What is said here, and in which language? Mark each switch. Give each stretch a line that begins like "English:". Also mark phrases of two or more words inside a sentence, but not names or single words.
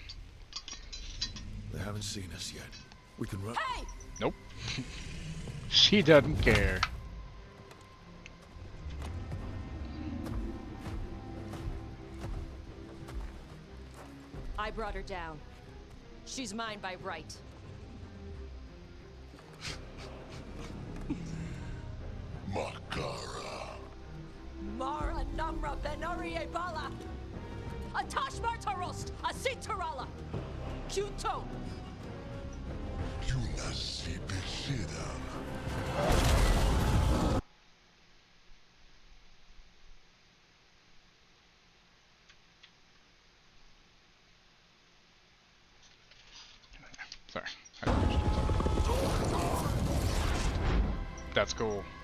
English: They haven't seen us yet. We can run. Hey! Nope. She doesn't care. I brought her down. She's mine by right. Makara. Mara Namra Benarie Bala. Atash Martarost, Asitarala. Kuto. Yunasi Bishida. Sorry. That's cool.